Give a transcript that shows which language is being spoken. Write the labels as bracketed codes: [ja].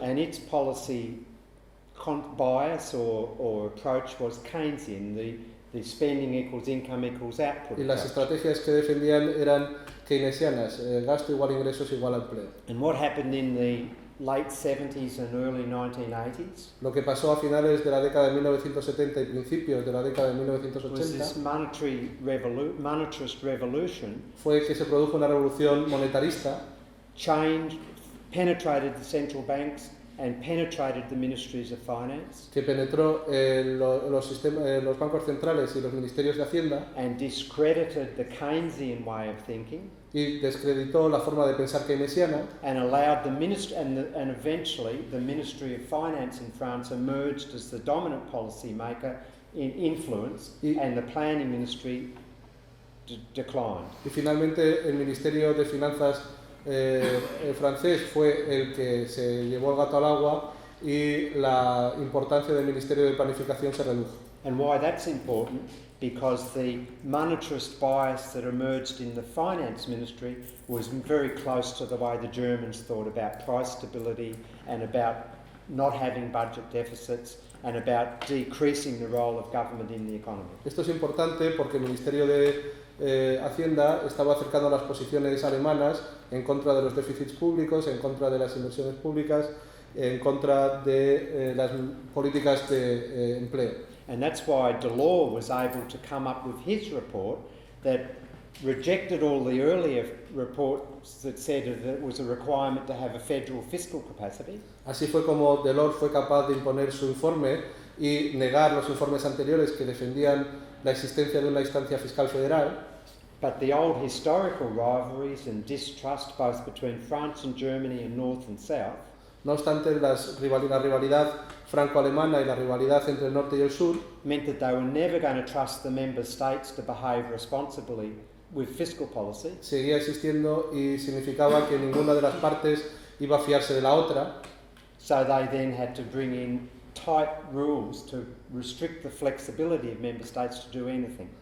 [en] And its policy bias or approach was Keynesian, the spending equals income equals output. [es] Y las [en] approach. [es] estrategias que defendían eran keynesianas, gasto igual ingresos igual empleo. [en] And what happened in the late 70s and early 1980s [es] Lo que pasó a finales de la década de 1970 y principios de la década de [en] was [es] 1980 [en] this monetarist revolution [es] fue que se produjo una revolución monetarista [en] penetrated the central banks and penetrated the ministries of finance [es] que penetró los bancos centrales y los ministerios de Hacienda [en] and discredited the Keynesian way of thinking [es] y descreditó la forma de pensar keynesiana [en] and allowed the ministry and eventually the Ministry of Finance in France emerged as the dominant policy maker in influence and the planning ministry declined. [es] y finalmente el Ministerio de Finanzas francés fue el que se llevó el gato al agua y la importancia del Ministerio de Planificación se redujo. [en] And why that's important? Because the monetarist bias that emerged in the finance ministry was very close to the way the Germans thought about price stability and about not having budget deficits and about decreasing the role of government in the economy. [es] Esto es importante porque el Ministerio de Hacienda estaba acercando las posiciones alemanas en contra de los déficits públicos, en contra de las inversiones públicas, en contra de las políticas de empleo. [en] And that's why Delors was able to come up with his report that rejected all the earlier reports that said that it was a requirement to have a federal fiscal capacity. [es] Así fue como Delors fue capaz de imponer su informe y negar los informes anteriores que defendían la existencia de una instancia fiscal federal. [en] But the old historical rivalries and distrust both between France and Germany and North and South [es] No obstante, la rivalidad franco-alemana y la rivalidad entre el norte y el sur [en] meant that they were never going to trust the member states to behave responsibly with fiscal policy. [es] seguía existiendo y significaba que ninguna de las partes iba a fiarse de la otra. [en] So they then had to bring in tight rules to restrict the flexibility of member states to do anything.